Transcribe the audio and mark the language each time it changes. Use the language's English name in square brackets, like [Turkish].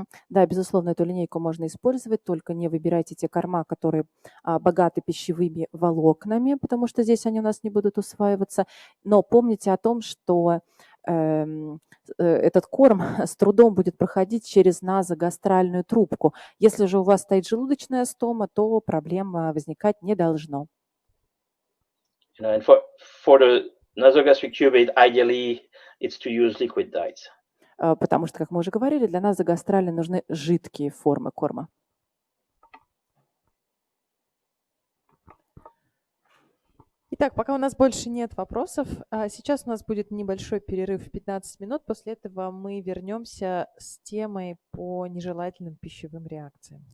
[Russian] Да, безусловно, эту линейку можно использовать, только не выбирайте те корма, которые богаты пищевыми волокнами, потому что здесь они у нас не будут усваиваться. Но помните о том, что этот корм с трудом будет проходить через назогастральную трубку. Если же у вас стоит желудочная стома, то проблем возникать не должно. [English] And for the nasogastric tubate, ideally, it's to use liquid diets. [Russian] Потому что, как мы уже говорили, для нас загастрали нужны жидкие формы корма. Итак, пока у нас больше нет вопросов, сейчас у нас будет небольшой перерыв в 15 минут. После этого мы вернемся с темой по нежелательным пищевым реакциям.